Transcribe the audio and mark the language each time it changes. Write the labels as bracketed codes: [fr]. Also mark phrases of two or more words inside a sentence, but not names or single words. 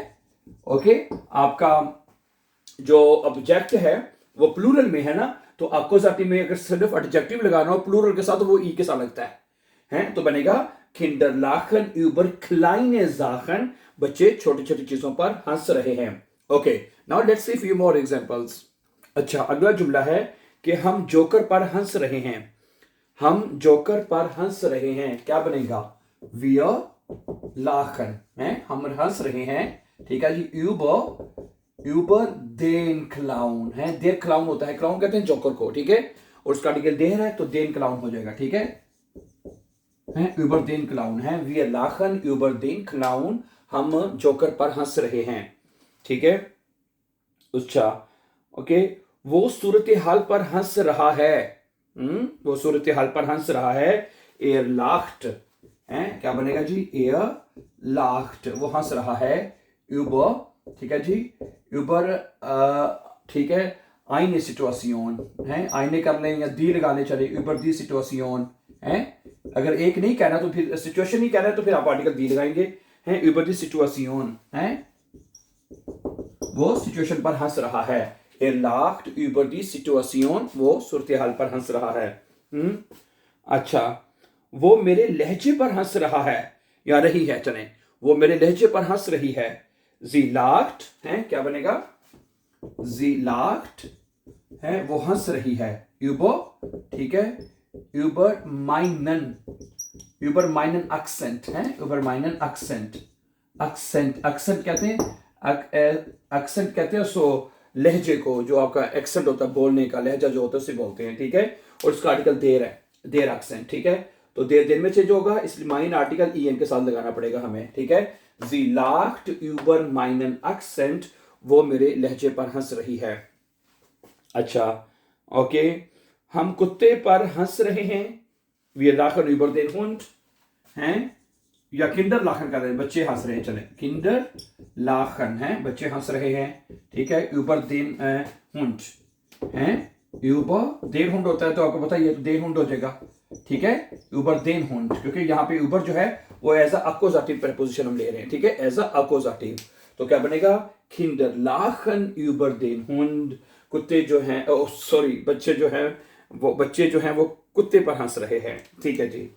[hi] ओके, आपका जो ऑब्जेक्ट है वो प्लूरल में है ना, तो अकोजाटिव में अगर सिर्फ एडजेक्टिव लगाना हो प्लूरल के साथ तो वो ई के साथ लगता है, तो बनेगा [de] Kinder lachen über kleine Sachen, [hi] बच्चे छोटी छोटी चीजों पर हंस रहे हैं। ओके, [en] now let's see few more examples. [hi] अच्छा, अगला जुमला है कि हम जोकर पर हंस रहे हैं। हम जोकर पर हंस रहे हैं, क्या बनेगा? [de] wir lachen [hi] है, हम हंस रहे हैं, ठीक है जी। [de] über den Clown [hi] है, [de] der Clown [hi] होता है, क्लाउन कहते हैं जोकर को, ठीक है, और उसका आर्टिकल देर है तो [de] den Clown [hi] हो जाएगा, ठीक है। [de] über den Clown [hi] है, [de] wir lachen über den Clown, [hi] हम जोकर पर हंस रहे हैं, ठीक है। अच्छा, ओके, वो सूरत हाल पर हंस रहा है, वो सूरत हाल पर हंस रहा है, [de] er lacht [hi] है, क्या बनेगा जी, [de] er lacht, [hi] वो हंस रहा है, über, ठीक है जी, über, ठीक है, [de] eine Situation [hi] है, eine कर लें या दी लगा ले चले, [de] über die Situation [hi] है, अगर एक नहीं कहना तो फिर सिचुएशन ही कहना है तो फिर आप आर्टिकल दी लगाएंगे, है, [de] über die Situation [hi] है, वो सिचुएशन पर हंस रहा है, [de] er lacht über die Situation, [hi] वो सूरत हाल पर हंस रहा है। अच्छा, वो मेरे लहजे पर हंस रहा है या रही है, चलें, वो मेरे लहजे पर हंस रही है, [de] sie lacht [hi] है, क्या बनेगा, [de] sie lacht [hi] है, वो हंस रही है, über, ठीक है, über [de] meinen Akzent [hi] है, [de] über meinen Akzent, [hi] accent कहते हैं, एक्सेंट कहते हैं सो लहजे को, जो आपका एक्सेंट होता है बोलने का, लहजा जो होता है उसे बोलते हैं, ठीक है, और उसका आर्टिकल देर है, [de] der Akzent, [hi] ठीक है, तो देर में चेंज होगा, इसलिए माइन आर्टिकल en के साथ लगाना पड़ेगा हमें, ठीक है। [de] sie lacht über meinen Akzent, [hi] वो मेरे लहजे पर हंस रही है। अच्छा, ओके, हम कुत्ते पर हंस रहे हैं, [de] wir lachen über den Hund [hi] हैं, या [de] Kinder lachen [hi] कर रहे हैं, बच्चे हंस रहे हैं, चले, [de] Kinder lachen [hi] है, बच्चे हंस रहे हैं, ठीक है, [de] über den Hund [hi] है, [de] über den Hund [hi] होता है तो आपको पता है ये तो [de] den Hund [hi] हो जाएगा, ठीक है, [de] über den Hund, [hi] क्योंकि यहाँ पे ऊबर जो है वो [en] as a accusative preposition [hi] हम ले रहे हैं, ठीक है, [en] as a accusative, [hi] तो क्या बनेगा, [de] Kinder lachen über den Hund, [hi] कुत्ते जो हैं, सॉरी, बच्चे जो हैं वो कुत्ते पर हंस रहे हैं, ठीक है जी।